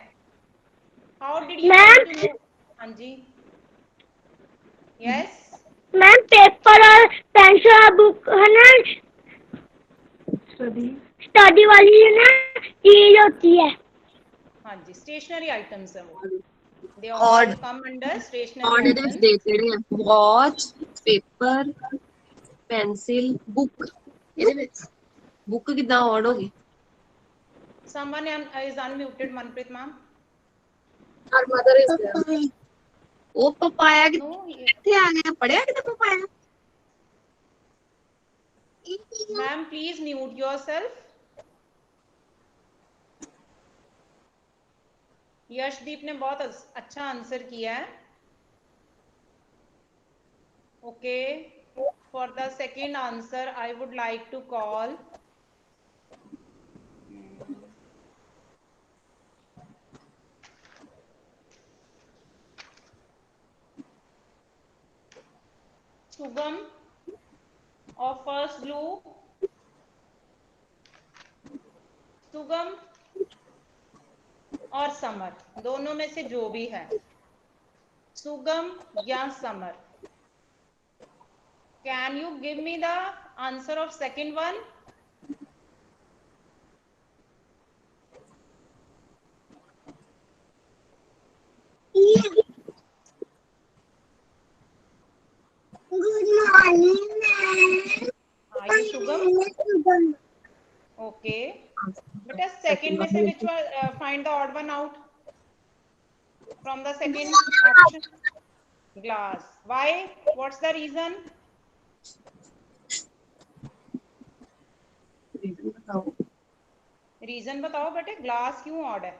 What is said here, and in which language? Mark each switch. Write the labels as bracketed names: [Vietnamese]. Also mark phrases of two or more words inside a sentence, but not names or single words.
[English] How did you come to know? हाँ जी, यस [Hindi] मैम पेपर और पेंसिल और बुक है ना, स्टडी वाली है ना, चीज होती है। हाँ जी, [English] stationery items [Hindi] है वो, दे [English] ऑड all come under stationery ऑड आइटम्स। [Punjabi] दे ਕਿਹੜੇ ਆ? ਵਾਚ, ਪੇਪਰ, ਪੈਨਸਿਲ, ਬੁੱਕ। ਇਹਦੇ ਵਿੱਚ ਬੁੱਕ ਕਿਦਾਂ ਔਡ ਹੋ ਗਈ? [English] Someone is unmuted, Manpreet ma'am. Our mother is there. [Punjabi] ਉਹ ਪਪਾਇਆ [English] No, [Punjabi] ਕਿੱਥੇ ਆ ਗਿਆ? ਪੜਿਆ ਕਿਤੇ ਪਪਾਇਆ? [English] ma'am, please mute yourself. [Hindi] यशदीप ने बहुत अच्छा आंसर किया है। [English] Okay, for the second answer I would like to call Shubham और first blue। [Hindi] सुगम और समर, दोनों में से जो भी है, सुगम या समर, [English] Can you give me the answer of second one? Good morning. Are you Shubham? ओके [Hindi] बेटा, सेकेंड में से [English] which one, find the odd one out from the second option. Glass, why, what's the reason? [Hindi] रीजन बताओ बेटे, ग्लास क्यों ऑड है?